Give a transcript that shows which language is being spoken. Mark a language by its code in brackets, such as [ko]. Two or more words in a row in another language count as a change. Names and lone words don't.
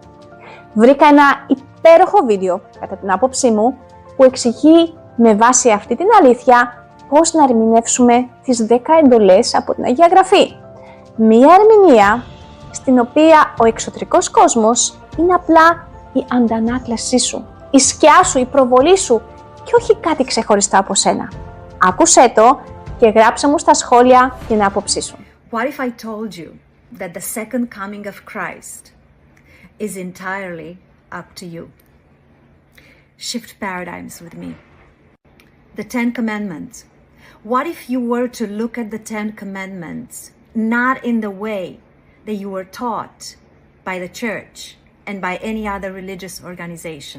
[el] Βρήκα ένα υπέροχο βίντεο, κατά την άποψή μου, που εξηγεί με βάση αυτή την αλήθεια πώς να ερμηνεύσουμε τις 10 εντολές από την Αγία Γραφή. Μία ερμηνεία στην οποία ο εξωτερικός κόσμος είναι απλά η αντανάκλασή σου, η σκιά σου, η προβολή σου και όχι κάτι ξεχωριστά από σένα. Άκουσέ το και γράψε μου στα σχόλια την άποψή σου. [en] What if I told you that the second coming of Christ is entirely up to you? Shift paradigms with me. The 10 Commandments. What if you were to look at the 10 Commandments not in the way that you were taught by the church and by any other religious organization?